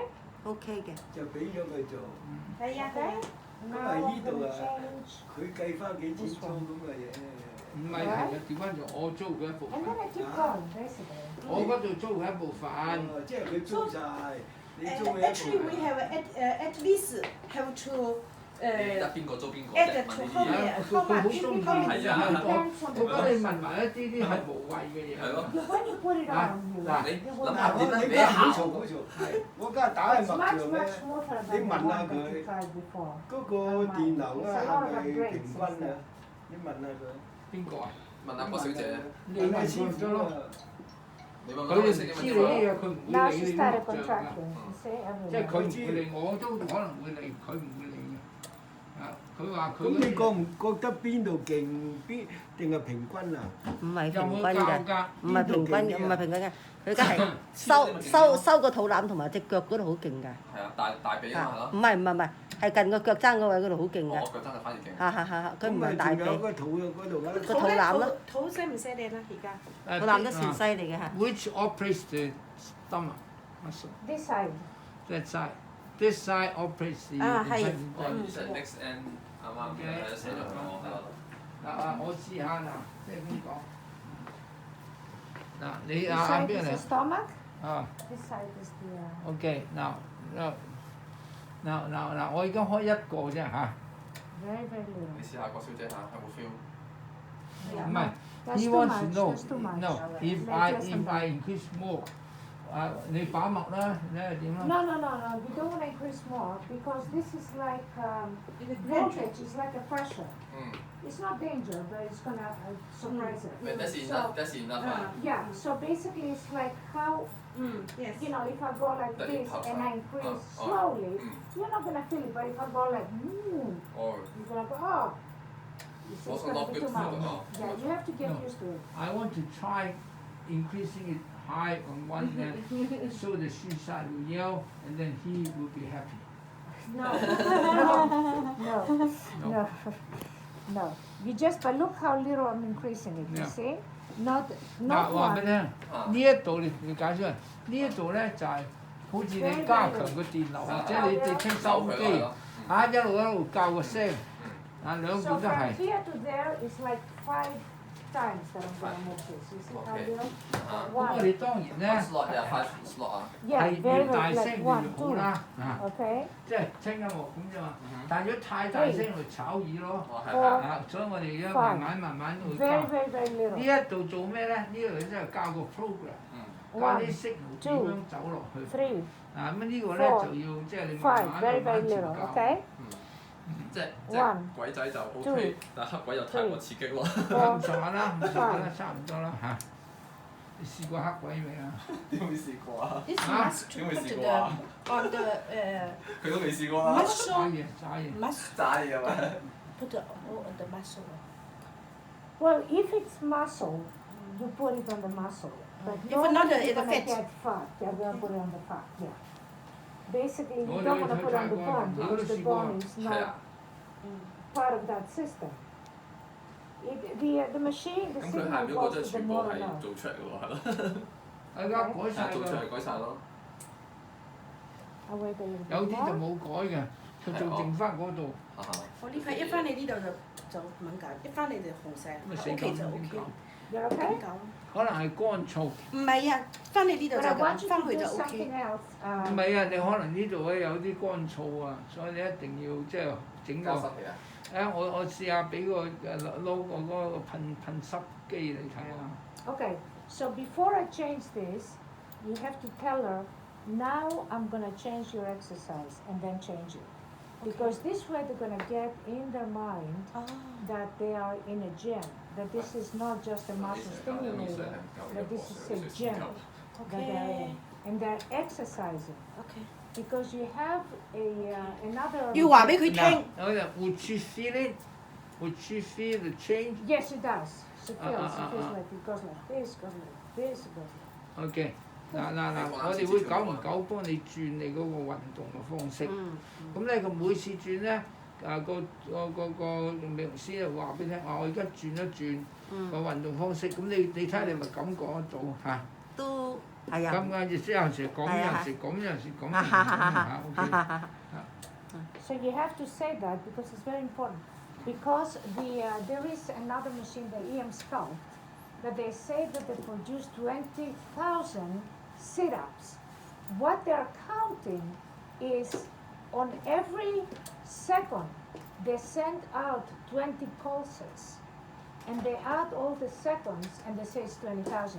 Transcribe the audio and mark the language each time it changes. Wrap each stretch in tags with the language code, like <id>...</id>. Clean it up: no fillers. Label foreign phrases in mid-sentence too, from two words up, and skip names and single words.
<yue>OK 嘅。就俾咗佢做。係啊。因為呢度啊，佢計翻幾錢租咁嘅嘢。唔係係啊，調翻做我租佢一部分。我嗰度租佢一部分。即係佢租晒，你租佢一部分。</yue> <en>Actually, we have at least have to</en> <yue>得邊個租邊個</yue> <en>add to how much?</en> <yue>我覺得你問埋一啲係無謂嘅嘢。係咯。</yue> <en>When you put it on,</en> <yue>嗱，你諗下點樣你俾效？好嘈，我家打係麥調咧，你問下佢嗰個電流啊係咪平均啊？你問下佢。邊個啊？問下郭小姐。你問佢得咯。你問佢哋唔知你啲嘢，佢唔會</yue> <en>Now</en> <yue>理</yue> <en>she</en> <yue>你啲</yue> <en>started</en> <yue>錄像㗎。</yue> <en>contracting. You see,</en> <yue>即係佢唔會理，我都可能會理，佢唔會理嘅。啊，佢話佢。咁你覺唔覺得邊度勁邊定係平均啊？唔係平均有冇教㗎，㗎？唔係平均嘅，唔係平均嘅。佢而家係收個肚腩同埋隻腳嗰度好勁㗎。係啊，大髀啊嘛係咯。唔係，係近個腳踭嗰位嗰度好勁㗎。我腳踭就反而勁。係，佢唔係大髀。仲有個肚嗰度個肚腩咯。肚犀唔犀利啦？而家？肚腩都算犀利嘅嚇。</yue> <en>Which operates the stomach muscle? This side. That side. This side operates the.</en> <yue>係。哦，其實</yue> <en>next end</en> <yue>啱啱寫咗我係咯。嗱我試下嗱，即係咁講。嗱，你</yue> <en>This</en> <yue>邊</yue> <en>side</en> <yue>個</yue> <en>is the</en> <yue>嚟？</yue> <en>stomach.</en> <yue>啊。</yue> <en>This side is the.</en> <yue>OK，嗱，我而家開一個啫嚇。</yue> <en>Very, very little.</en> <yue>你試下郭小姐嚇，有冇 feel？唔係</yue> <en>，he wants to know. No, if I increase more，</en> <yue>你把脈啦，你係點啦？</yue> <en>No. You don't want to increase more because this is like voltage. It's like a pressure. It's not danger, but it's gonna surprise it. But that's enough. Yeah. So basically, it's like how. Yes. You know, if I go like The this impulse, and I increase slowly, you're not gonna feel it. But if I go like, Or you're gonna go, oh. You see, it's also gonna not be good too for much. the Yeah, you have to get No. used to it. I want to try increasing it high on one end so the suicide will yell and then he will be happy. No. You just, but look how little I'm increasing it. You Yeah. see? Not</en> <yue>嗱，話俾</yue> <en>one.</en> <yue>你聽，呢一度你解釋，呢一度咧就係好似你加強個電流，或者你聽收音機，一路校個聲，兩</yue> <en>So</en> <yue>邊都</yue> <en>from</en> <yue>係。</yue> <en>here to there is like 5 times that I'm gonna move this. You see how Okay. little?</en> <yue>咁我</yue> <en>One.</en> <yue>哋當然咧 slot 又 5 slot 啊。</yue> <en>Yeah,</en> <yue>係</yue> <en>very</en> <yue>越大</yue> <en>very</en> <yue>聲</yue> <en>like</en> <yue>越</yue> <en>1,</en> <yue>好</yue> <en>2.</en> <yue>啦，</yue> <en>Okay.</en> <yue>即係聽音樂咁啫嘛。但係如果太大聲會炒耳咯，所以我哋而家慢慢會</yue> <en>Very</en> <yue>教。</yue> <en>very</en> <yue>呢</yue> <en>little.</en> <yue>一度做咩咧？呢度真係教個 program，教</yue> <en>1,</en> <yue>啲 signal 點樣走落去。</yue> <en>3,</en> <yue>咁呢個咧就要即係你慢</yue> <en>5.</en> <yue>慢</yue> <en>Very</en> <yue>慢</yue> <en>very</en> <yue>慢調</yue> <en>little.</en> <yue>教。</yue> <en>Okay.</en> <yue>即係</yue> <en>One,</en> <yue>鬼仔就 OK，但係黑鬼就太過刺激咯。咁上下啦，差唔多啦嚇。你試過黑鬼未啊？點會試過啊？</yue> <en>This must to</en> <yue>點會</yue> <en>put</en> <yue>試</yue> <en>the</en> <yue>過啊？</yue> <en>on the</en> <yue>佢都未試過啊！炸</yue> <en>muscle.</en> <yue>嘢炸嘢。</yue> <en>Must</en> <yue>炸嘢啊！</yue> <en>put the on the muscle. Well, if it's muscle, you put it on the muscle. But If don't not, you're it's gonna fat. get fat. You're gonna put it on the fat. Yeah. Basically, you Oh, don't you want to put it on the try bone one. because the How bone does is she go? not part of that system. The machine, the</en> <yue>咁佢</yue> <en>signal</en> <yue>下面嗰個</yue> <en>goes</en> <yue>真</yue> <en>to</en> <yue>係</yue> <en>the</en> <yue>全部</yue> <en>motor</en> <yue>係</yue> <en>nerve.</en> <yue>做出嚟嘅喎，係咯，而家改晒做出㗎，嚟改晒咯。</yue> <en>I'll wait a little</en> <yue>有</yue> <en>bit</en> <yue>啲就</yue> <en>more.</en> <yue>冇改嘅，佢做剩翻嗰度。我呢塊一翻嚟呢度就敏感，一翻嚟就紅晒。咁咪死 O K 就咁 O 點 K。講？</yue> <en>You're okay?</en> <yue>點講？可能係乾燥。唔係啊，翻嚟呢度</yue> <en>But</en> <yue>就</yue> <en>I want</en> <yue>咁，</yue> <en>you</en> <yue>翻</yue> <en>to</en> <yue>去</yue> <en>do</en> <yue>就 O</yue> <en>something</en> <yue>K。</yue> <en>else.</en> <yue>唔係啊，你可能呢度咧有啲乾燥啊，所以你一定要即係整個。我試下俾個攞個嗰個噴濕機你睇下。</yue> <en>Okay, so before I change this, you have to tell her, now I'm gonna change your exercise and then change it. Because this way they're gonna get in their mind</en> <yue>哦。</yue> <en>that they are in a gym, that this is not just a muscle stimulator, that this is a gym that they're in, and they're exercising.</en> <yue>O K。</yue> <en>Because you have another.</en> <yue>要話俾佢聽。</yue> <en>Would she feel it? Would she feel the change? Yes, it does. She feels, she feels uh. like it goes like this, goes like this, goes like.</en> <yue>OK，嗱，我哋會久唔久幫你轉你嗰個運動嘅方式。咁咧，佢每次轉咧，個美容師就話俾你聽，我而家轉一轉個運動方式，咁你睇你咪感覺得到嚇。都係啊。咁嘅意思有陣時咁，有陣時咁，有陣時咁嚇。</yue> <en>So you have to say that because it's very important. Because there is another machine, the EM Sculpt, that they say that they produce 20,000 sit-ups. What they're counting is on every second they send out 20 pulses, and they add all the seconds and they say it's 20,000.</en>